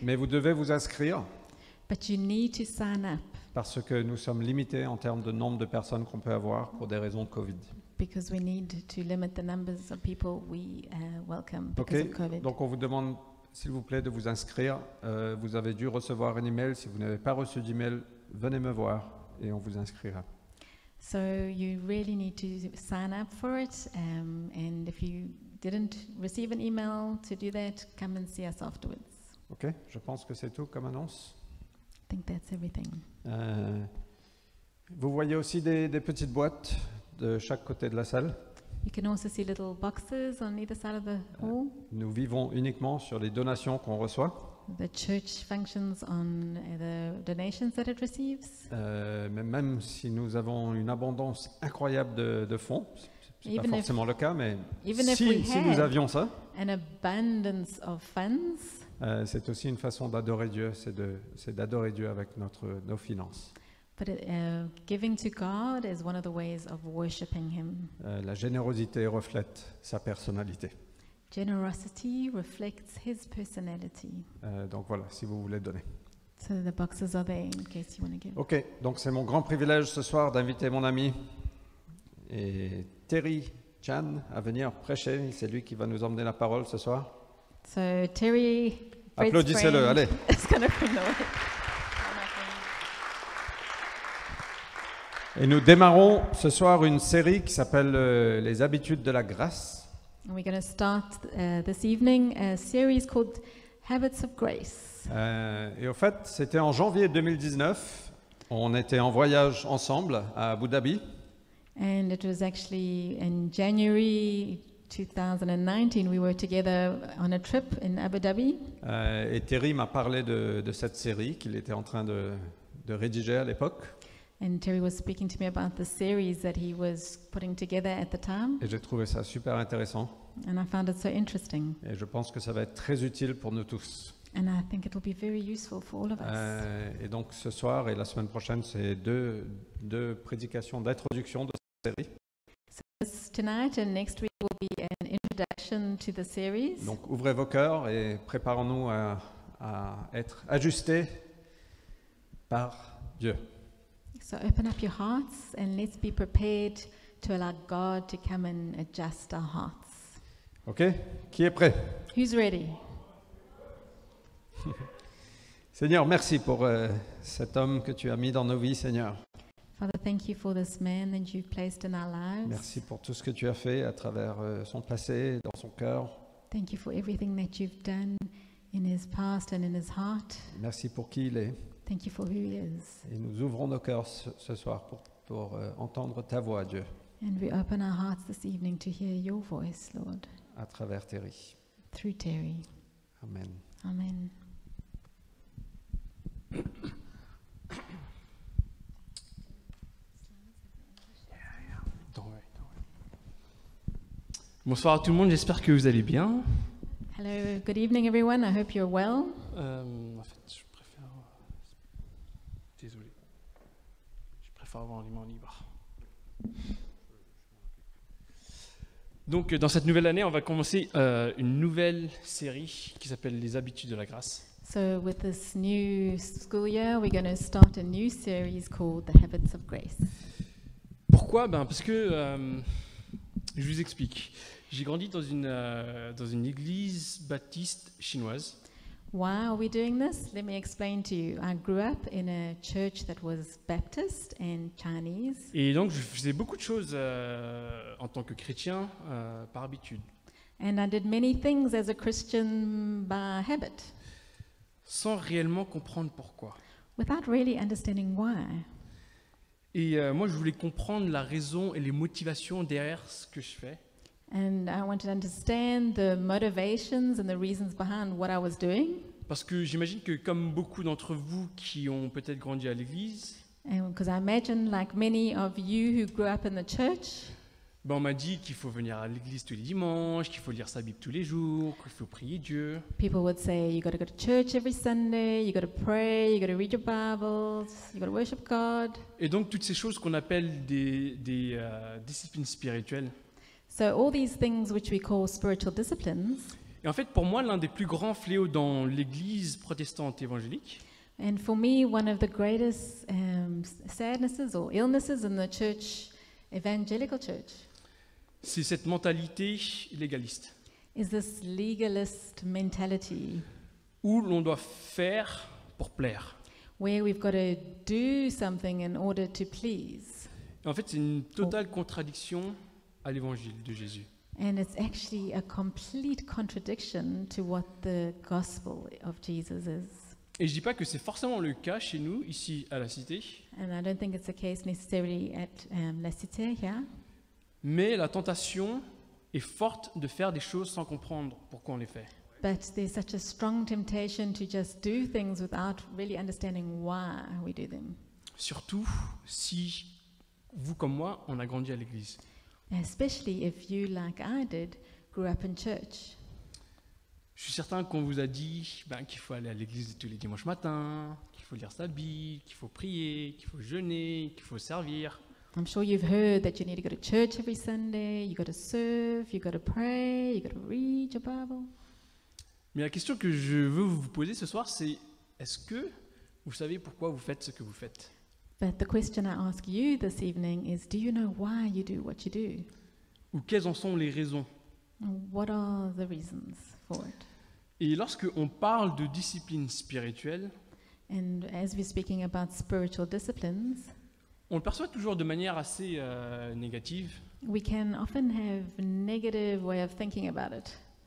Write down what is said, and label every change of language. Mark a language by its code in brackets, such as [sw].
[fr] Mais vous devez vous inscrire [en] But you need to sign up [fr] parce que nous sommes limités en termes de nombre de personnes qu'on peut avoir pour des raisons de Covid. [en] because we need to limit the numbers of people we welcome because of Ok, COVID. [fr] donc on vous demande s'il vous plaît de vous inscrire. Vous avez dû recevoir un email. Si vous n'avez pas reçu d'email, venez me voir et on vous inscrira. [en] So you really need to sign up for it, and if you didn't receive an email to do that, come and see us afterwards. [fr] Ok, je pense que c'est tout comme annonce. [en] I think that's everything. [fr] Vous voyez aussi des petites boîtes de chaque côté de la salle. [en] You can also see little boxes on either side of the hall. [fr] Nous vivons uniquement sur les donations qu'on reçoit. [en] The church functions on the donations that it receives. [fr] Mais même si nous avons une abondance incroyable de fonds, c'est pas [en] Even if- [fr] forcément le cas, mais [en] even if [fr] si [en] we [fr] nous [en] had- [fr] avions ça, [en] An abundance of funds. [fr] c'est aussi une façon d'adorer Dieu, c'est d'adorer Dieu avec nos finances. [en] But giving to God is one of the ways of worshiping Him. [fr] La générosité reflète sa personnalité. [en] Generosity reflects His personality. [fr] Donc voilà, si vous voulez donner. [en] So the boxes are there in case you want to give. [fr] Ok, donc c'est mon grand privilège ce soir d'inviter mon ami et Terry Chan à venir prêcher. C'est lui qui va nous emmener la parole ce soir. [en] So Terry, Fred's [fr] Applaudissez-le, [en] friend, [fr] allez. [en] is going to bring the word. [fr] Et nous démarrons ce soir une série qui s'appelle Les habitudes de la grâce. [en] And we're going to start this evening a series called Habits of Grace. [fr] Et au fait, c'était en janvier 2019. On était en voyage ensemble à Abu Dhabi. [en] And it was actually in January 2019 we were together on a trip in Abu Dhabi. [fr] Et Terry m'a parlé de cette série qu'il était en train de rédiger à l'époque. [en] And Terry was speaking to me about the series that he was putting together at the time. [fr] Et j'ai trouvé ça super intéressant. [en] And I found it so interesting. [fr] Et je pense que ça va être très utile pour nous tous. [en] And I think it will be very useful for all of us. [fr] Et donc ce soir et la semaine prochaine, c'est deux prédications d'introduction de cette série. [en] This tonight and next week will be an introduction to the series. [fr] Donc ouvrez vos cœurs et préparons-nous à être ajustés par Dieu. [en] So open up your hearts and let's be prepared to allow God to come and adjust our hearts. [fr] Ok? Qui est prêt? [en] Who's ready? [fr] Seigneur, merci pour cet homme que tu as mis dans nos vies, Seigneur. [en] Father, thank you for this man that you've placed in our lives. [fr] Merci pour tout ce que tu as fait à travers son passé, dans son cœur. [en] Thank you for everything that you've done in his past and in his heart. [fr] Merci pour qui il est. [en] Thank you for who he is. [fr] Et nous ouvrons nos cœurs ce soir pour entendre ta voix, Dieu, [en] And we open our hearts this evening to hear your voice, Lord, [fr] à travers Terry. [en] through Terry. Amen. Amen. [fr] Bonsoir à tout le monde, j'espère que vous allez bien. [en] Hello, good evening, everyone. I hope you're well. [fr] En fait, je préfère. Désolé. Je préfère avoir un main libre. Donc, dans cette nouvelle année, on va commencer une nouvelle série qui s'appelle Les habitudes de la grâce. [en] So, with this new school year, we're going to start a new series called The Habits of Grace. [fr] Pourquoi? Parce que, je vous explique. J'ai grandi dans une église baptiste chinoise. [en] Why are we doing this? Let me explain to you. I grew up in a church that was Baptist and Chinese, [fr] Et donc, je faisais beaucoup de choses en tant que chrétien par habitude, [en] and I did many things as a Christian by habit, [fr] sans réellement comprendre pourquoi. [en] without really understanding why. [fr] Et moi, je voulais comprendre la raison et les motivations derrière ce que je fais. [en] And I wanted to understand the motivations and the reasons behind what I was doing. [fr] Parce que j'imagine que comme beaucoup d'entre vous qui ont peut-être grandi à l'église, [en] And because I imagine, like many of you who grew up in the church, [fr] on m'a dit qu'il faut venir à l'église tous les dimanches, qu'il faut lire sa Bible tous les jours, qu'il faut prier Dieu. [en] people would say, you got to go to church every Sunday, you got to pray, you got to read your Bibles, you got to worship God. [fr] Et donc toutes ces choses qu'on appelle des disciplines spirituelles. [en] So all these things which we call spiritual disciplines, [fr] Et en fait, pour moi, l'un des plus grands fléaux dans l'église protestante évangélique, [en] and for me, one of the greatest sadnesses or illnesses in the church, evangelical church, [fr] c'est cette mentalité légaliste, [en] is this legalist mentality [fr] où l'on doit faire pour plaire. [en] where we've got to do something in order to please. [fr] Et en fait, c'est une totale contradiction à l'évangile de Jésus. [en] And it's actually a complete contradiction to what the gospel of Jesus is. [fr] Et je dis pas que c'est forcément le cas chez nous, ici à la Cité, [en] And I don't think it's the case necessarily at La Cité here. [fr] mais la tentation est forte de faire des choses sans comprendre pourquoi on les fait. [en] But there's such a strong temptation to just do things without really understanding why we do them. [fr] Surtout si vous comme moi, on a grandi à l'église. [en] Especially if you, like I did, grew up in church. [fr] Je suis certain qu'on vous a dit qu'il faut aller à l'église tous les dimanches matins, qu'il faut lire sa Bible, qu'il faut prier, qu'il faut jeûner, qu'il faut servir. [en] I'm sure you've heard that you need to go to church every Sunday, you got to serve, you got to pray, you got to read your Bible. [fr] Mais la question que je veux vous poser ce soir, c'est est-ce que vous savez pourquoi vous faites ce que vous faites? [en] But the question I ask you this evening is, do you know why you do what you do? [fr] Ou quelles en sont les raisons? [en] What are the reasons for it? [fr] Et lorsque on parle de discipline spirituelle, [en] And as we're speaking about spiritual disciplines, [fr] on le perçoit toujours de manière assez négative, [en] we can often have a negative way of thinking about it,